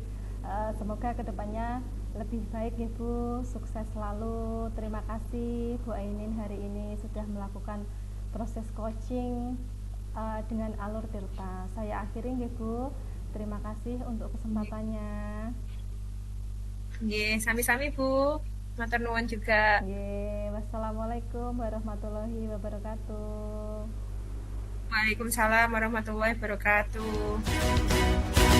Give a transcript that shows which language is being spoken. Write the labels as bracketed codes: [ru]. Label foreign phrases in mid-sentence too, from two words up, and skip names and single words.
[id] Semoga kedepannya lebih baik ya Bu, sukses selalu. Terima kasih Bu Ainin hari ini sudah melakukan proses coaching dengan alur Tirta. Saya akhiri ya Bu, terima kasih untuk kesempatannya. [jv] Sami-sami Bu, matur nuwun juga. [ar] والسلام عليكم ورحمة الله وبركاته. وعليكم السلام ورحمة الله وبركاته.